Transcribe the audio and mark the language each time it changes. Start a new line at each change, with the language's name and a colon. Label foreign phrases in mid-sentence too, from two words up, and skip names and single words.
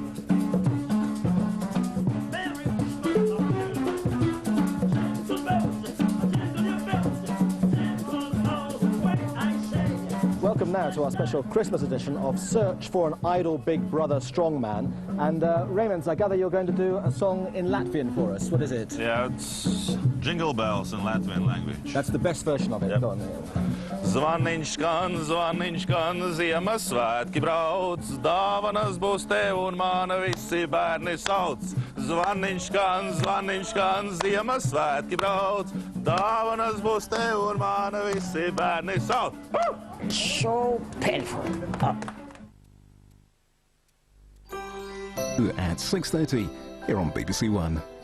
English: Welcome now to our special Christmas edition of Search for an Idol Big Brother Strongman. And Raymond, I gather you're going to do a song in Latvian for us. What is it? Yeah, it's Jingle Bells in Latvian language. That's the best version of it. Yep. Go on.
Latvian: Zvaniņš skan, Ziemassvētki brauc, dāvanas būs tev un mana visi bērni sauc. Zvaniņš skan, Ziemassvētki brauc, dāvanas būs tev un mana visi bērni sauc.
English: So painful. At 6:30 here on BBC One.